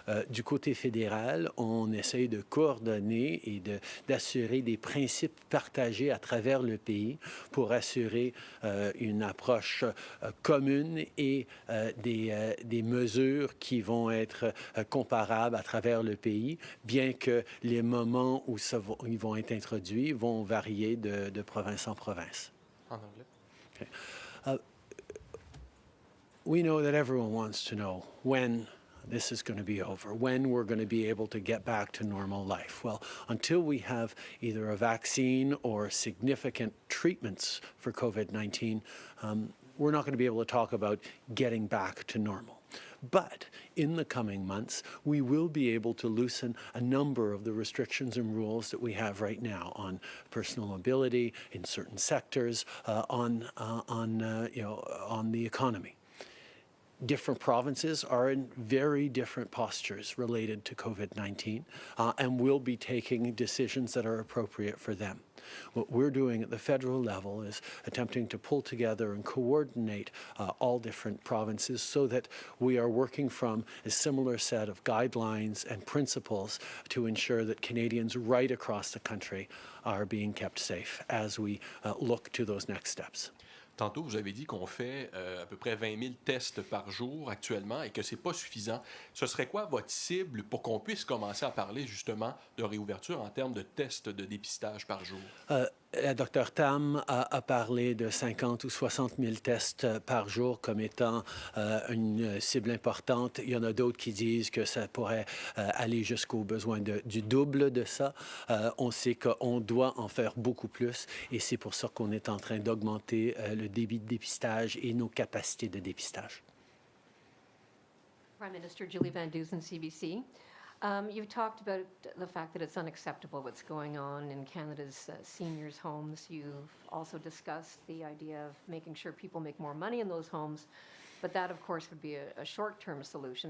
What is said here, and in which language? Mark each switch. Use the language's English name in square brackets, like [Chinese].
[French] Du côté fédéral, on essaye de coordonner et d'assurer des principes partagés à travers le pays pour assurer une approche commune et des mesures qui vont être comparables à travers le pays, bien que les moments où ils vont être introduits vont varier de province en province. En anglais. [English] Okay. We know that everyone wants to know when this is going to be over, when we're going to be able to get back to normal life. Well, until we have either a vaccine or significant treatments for COVID-19, we're not going to be able to talk about getting back to normal. But in the coming months, we will be able to loosen a number of the restrictions and rules that we have right now on personal mobility in certain sectors, on the economy. Different provinces are in very different postures related to COVID-19 and will be taking decisions that are appropriate for them. What we're doing at the federal level is attempting to pull together and coordinate all different provinces so that we are working from a similar set of guidelines and principles to ensure that Canadians right across the country are being kept safe as we look to those next steps. [French] Tantôt, vous avez dit qu'on fait à peu près 20 000 tests par jour actuellement et que ce n'est pas suffisant. Ce serait quoi votre cible pour qu'on puisse commencer à parler justement de réouverture en termes de tests de dépistage par jour? La Dr Tam a parlé de 50 ou 60 000 tests par jour comme étant une cible importante. Il y en a d'autres qui disent que ça pourrait aller jusqu'au besoin du double de ça. On sait qu'on doit en faire beaucoup plus et c'est pour ça qu'on est en train d'augmenter le débit de dépistage et nos capacités de dépistage. [English] Prime Minister Julie Van Dusen, CBC. You've talked about the fact that it's unacceptable what's going on in Canada's seniors' homes. You've also discussed the idea of making sure people make more money in those homes, but that, of course, would be a short-term solution.